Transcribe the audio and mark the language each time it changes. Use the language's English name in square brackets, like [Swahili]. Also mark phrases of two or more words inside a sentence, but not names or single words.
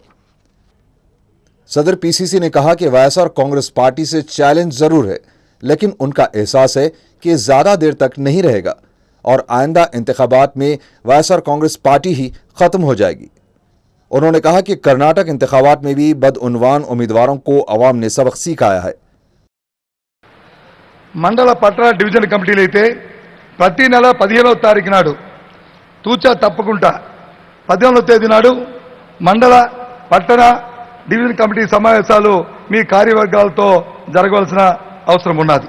[Urdu] صدر پی سی سی نے کہا کہ وائس آر کانگریس پارٹی سے چیلنج ضرور ہے، لیکن ان کا احساس ہے کہ زیادہ دیر تک نہیں رہے گا اور آئندہ انتخابات میں وائس آر کانگریس پارٹی ہی ختم ہو جائے گی۔ انہوں نے کہا کہ کرناٹک انتخابات میں بھی بدعنوان امیدواروں کو عوام نے سبق سکھایا ہے۔ [Telugu] మండల పట్టణ డివిజన్ కమిటీలు అయితే ప్రతి నెల 15వ తారీఖు నాడు తూచా తప్పకుండా 15వ తేదీ నాడు మండల పట్టణ డివిజన్ కమిటీ సమావేశాలు మీ కార్యవర్గాలతో జరగవలసిన అవసరం ఉన్నది।